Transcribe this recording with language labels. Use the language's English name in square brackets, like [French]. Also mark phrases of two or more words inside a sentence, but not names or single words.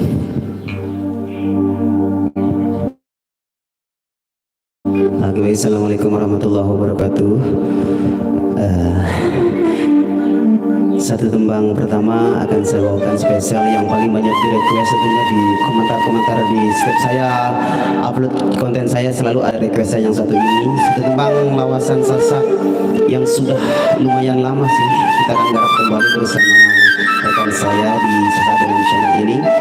[Arabic] Oke, السلام عليكم ورحمة الله وبركاته. [Indonesian] Satu tembang pertama akan saya bawakan spesial yang paling banyak di request, tentunya di komentar-komentar di setiap saya upload konten saya selalu ada request yang satu ini. Satu tembang lawasan Sasak yang sudah lumayan lama sih kita akan garap kembali bersama rekan saya di Sasak dengan channel ini.